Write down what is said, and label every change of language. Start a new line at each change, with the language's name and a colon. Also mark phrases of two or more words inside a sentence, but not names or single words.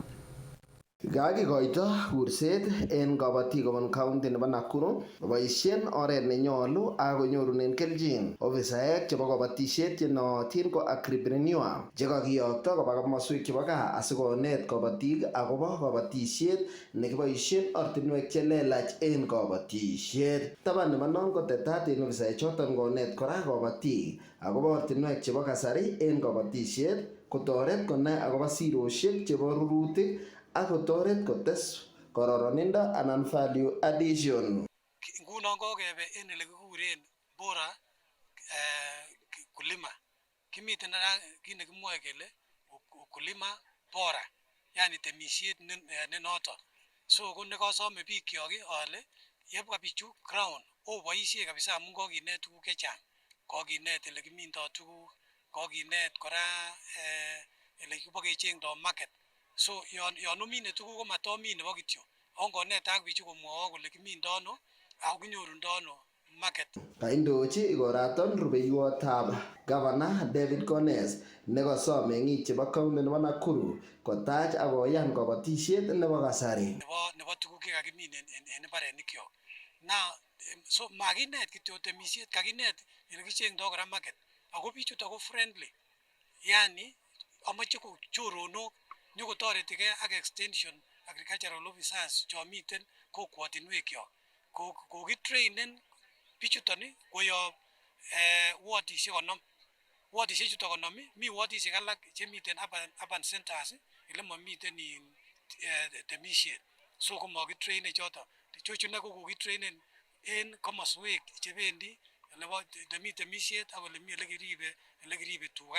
Kalenjin: Kakikoito kurset en kabatik kobun county nebo Nakuru boisien oret nenyolu ak konyorunen kelchin ofisaek chebo kabatisiet chenootin ko agripreneur chekakiyokto koba komoswek chebo gaa asikonet kabatik akobo kabatisiet nekiboisien ortinwek chelelach en kabatisiet. Taban nebo non kotetat en ofisaek choton konet kora kabatik akobo ortinwek chebo kasari en kabatisiet kotoret konai akobo sirosiek chebo rurutik ak kotoret kotes kororonindo anan
English: value addition.
Kalenjin: Ngunon kokebe en ele kikuren
Swahili: bora kulima.
Kalenjin: Kimiten kit nekimwoe kele
Swahili: kulima bora,
Kalenjin: yani temisiet ne noton. So ko nekosome bikyok ale yebwa bichu ground oboisie kabisa amun kokinet tuguk chechang. Kokinet ele kimindoo tuguk, kokinet kora ele kibokechengdoo market. So yon omine tuguk ko matomin nebo kityo. Ongonet ak bichu komwowo kole kimindoo ano ako kinyorundoo ano market. Kaindochi ikoraton rubeiwotab Governor David Kones nekosom meng'ik chebo county nebo Nakuru kotach ak koyan kabatisiet nebo kasari. Nebo tuguk chekakimin en mbarenikyok.
English: Now so
Kalenjin: makinet kityo temisiet, kakinet ele kichengdoo kora market. Ako bichuto ko friendly. Yani amoche ko choronok nyokotoretigei ak
English: extension agricultural officers
Kalenjin: chomiten kokwotinwekyok. Kokitrainen bichuton koyob wardisiek 50. Wardisiek chuton 50 mi wardisiek alak chemiten
English: urban centers
Kalenjin: ele momiten temisiet. So komakitraine choton. Ichechu ko kokitrainen en komoswek chebendi elebo mi temisiet ak ole mi ele kiribe tuga.